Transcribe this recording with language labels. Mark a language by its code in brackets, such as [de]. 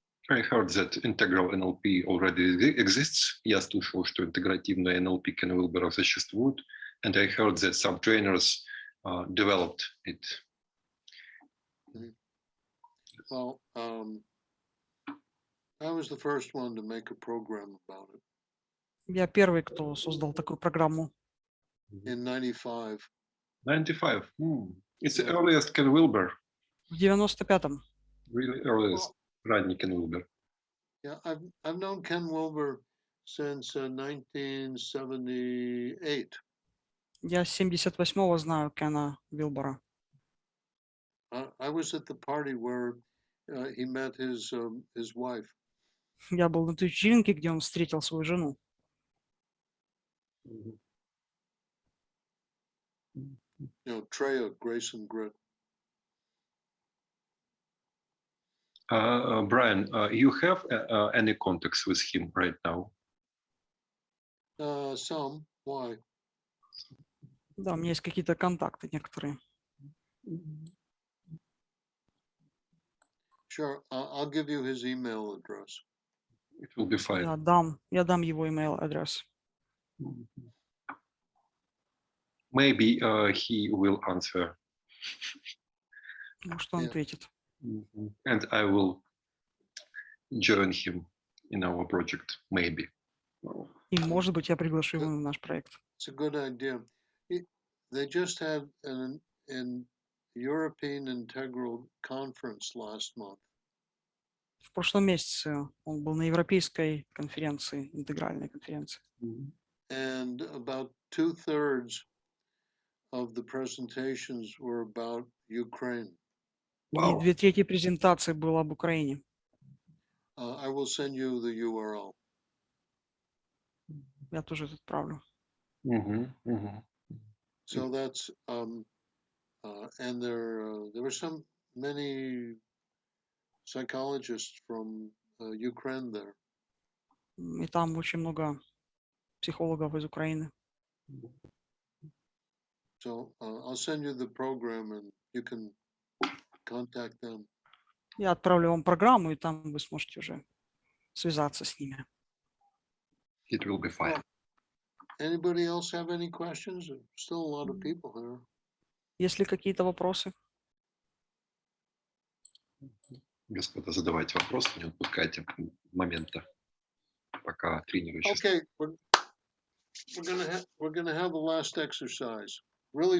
[en] I heard that integral NLP already exists. [ru] Я слышал, что интегративное NLP Кена Уилбера существует. [en] And I heard that some trainers developed it. Well, I was the first one to make a program about it. [ru] Я первый, кто создал такую программу. [en] In 95. 95. It's the earliest Ken Wilber. [ru] В 95-м. [en] Really earliest. [ru] Ранний Ken Wilber. [en] Yeah, I've known Ken Wilber since 1978. [ru] Я с 78-го знаю Кена Вилбера. [en] I was at the party where he met his wife. [ru] Я был на той вечеринке, где он встретил свою жену. [en] You know, Treya, Grace and Grit. Brian, you have any contacts with him right now? Some. Why? [ru] Да, у меня есть какие-то контакты некоторые. [en] Sure, I'll give you his email address. It will be fine. [ru] Я дам его email адрес. [en] Maybe he will answer. [ru] Может, он ответит. [en] And I will join him in our project, maybe. [ru] И, может быть, я приглашу его в наш проект. [en] It's a good idea. They just had an European Integral Conference last month. [ru] В прошлом месяце он был на европейской конференции, интегральной конференции. [en] And about 2/3 of the presentations were about Ukraine. [ru] И 2/3 презентации было об Украине. [en] I will send you the URL. [ru] Я тоже это отправлю. [en] So that's and there were many psychologists from Ukraine there. [ru] И там очень много психологов из Украины. [en] So I'll send you the program and you can contact them. [ru] Я отправлю вам программу, и там вы сможете уже связаться с ними. [en] It will be fine. Anybody else have any questions? There's still a lot of people here. [ru] Есть ли какие-то вопросы? Господа, задавайте вопросы, не отпускайте момента, пока тренер еще... [en] Okay, we're gonna have the last exercise really